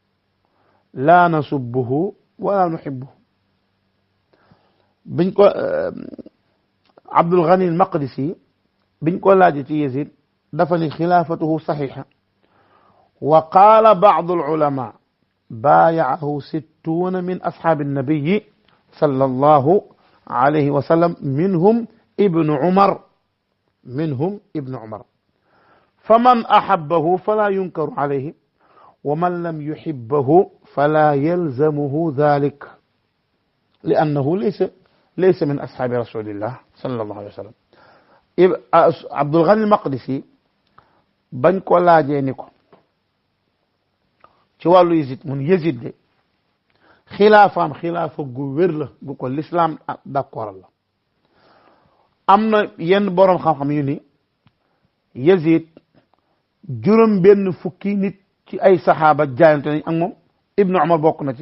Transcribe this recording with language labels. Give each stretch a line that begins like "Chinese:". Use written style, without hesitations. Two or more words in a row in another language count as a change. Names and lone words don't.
Wolof: biñ ko Abdul Ghani al-Maqdisi biñ ko laaj ci Yazid dafa ni
Arabic: خلافته صحيحة وقال بعض العلماء بايعه 60 من أصحاب النبي صلى الله عليه وسلم منهم ابن عمر فمن أحبه فلا ينكر عليه ومن لم يحبه فلا يلزمه ذلك لأنه ليس من أصحاب رسول الله صلى الله عليه وسلم.
Wolof: عبد الغني المقدسي bañ ko laajee ni ko ci wàllu Yazid mun Yazid de xilaafaam xilaafa gu wér la gu ko l'islam d'accord la. am na yenn boroom xam-xam yu ni Yazid juróom benn fukki nit ci ay saxaaba jaayante nañ ak moom, Ibnu Umar bokk na ci.